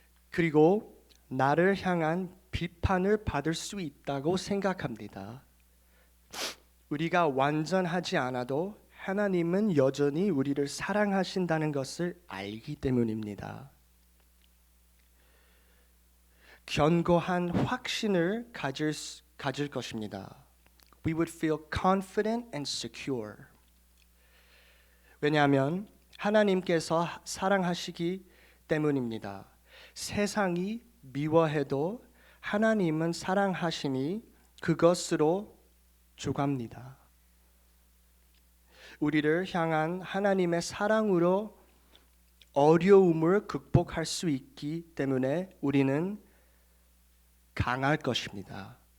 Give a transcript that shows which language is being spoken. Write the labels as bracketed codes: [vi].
[ko] 그리고 나를 향한 비판을 받을 수 있다고 생각합니다. 우리가 완전하지 않아도 하나님은 여전히 우리를 사랑하신다는 것을 알기 때문입니다. 견고한 확신을 가질 것입니다. [en] We would feel confident and secure. [ko] 왜냐하면 하나님께서 사랑하시기 때문입니다. 세상이 미워해도 하나님은 사랑하시니 그것으로 주갑니다. 우리를 향한 하나님의 사랑으로 어려움을 극복할 수 있기 때문에 우리는 강할 것입니다.